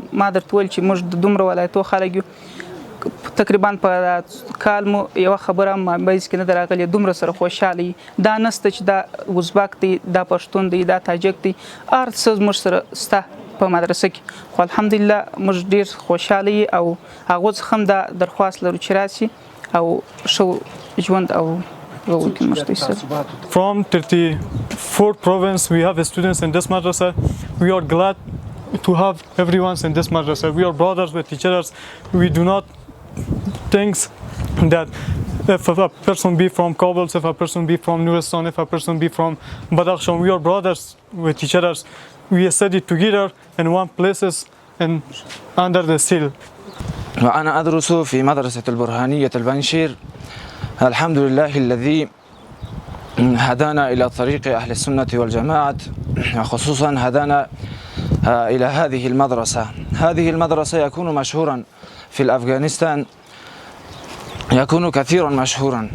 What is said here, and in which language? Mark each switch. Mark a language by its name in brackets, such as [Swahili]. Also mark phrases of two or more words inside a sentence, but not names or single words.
[Pashto] ما درته ویل چې موږ د دومره ولایتو خلک یو، تقریبا په کال مو یو خبره مابینس کې نه راغلی، دومره سره خوشاله دا نسته چې دا ازبک دی، دا پښتون دی، دا تاجک دی، هر څه موږ سره سته په مدرسه کې. خو الحمدلله موږ ډیر خوشاله او هغه څخه هم دا درخواست لرو چې راسي او شو ژوند او [English] From 34th province, we have students in this madrasa. We are glad to have everyone in this madrasa. We are brothers with each other. We do not think that if a person be from Kabul, if a person be from Nuristan, if a person be from Badakhshan, we are brothers with each other. We study together in one places and under the seal. [Arabic] وأنا أدرس في مدرسة البرهانية البنشير. الحمد لله الذي هدانا إلى طريق أهل السنة والجماعة، خصوصا هدانا إلى هذه المدرسة. هذه المدرسة يكون مشهورا في أفغانستان، يكون كثيرا مشهورا.